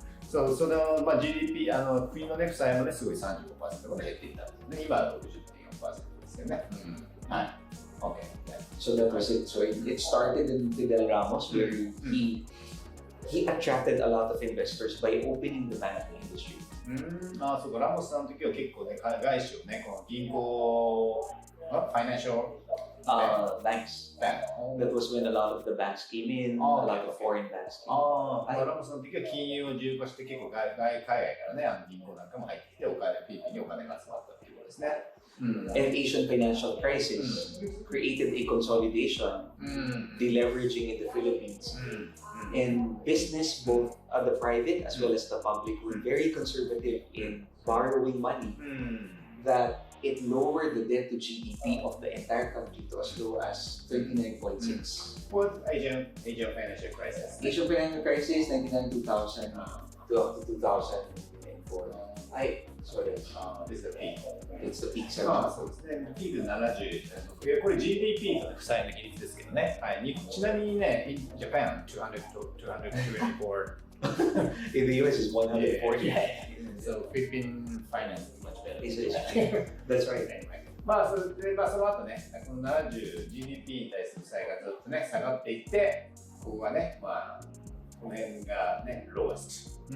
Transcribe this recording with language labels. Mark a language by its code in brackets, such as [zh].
[ja] そのGDP 国のね負債もねすごい 35% まで減っていったんですね。今は 60.4% ですよね。Okay. [en] So that was it. So it started in Fidel Ramos where he attracted a lot of investors by opening the banking industry. [ja] そうか、ラモスさんの時は結構ね外資をねこの銀行financial [en] banks. That was when a lot of the banks came in, a lot of foreign banks came in. [ja] ラモスの時は金融を自由化して結構海外からね銀行なんかも入ってきてフィリピンにお金が集まったっていうことですね。 [en] And Asian financial crisis created a consolidation, deleveraging in the Philippines. And business, both the private as well as the public, were very conservative in borrowing money. That it lowered the debt to GDP of the entire country to as low as 39.6. What Asian financial crisis? Asian financial crisis, 1999-2000 to up to 2004. Sorry. This is the peak. It's the peak. [ja] そうですね。ピーク70。これ GDP と負債の比率ですけどね。ちなみにね、 [en] in Japan 224. In the US is 140. So Philippine finance is much better. That's right. [ja] その後ね、この70 GDP に対する負債がずっとね下がっていって、ここがね、この辺がね、lowest.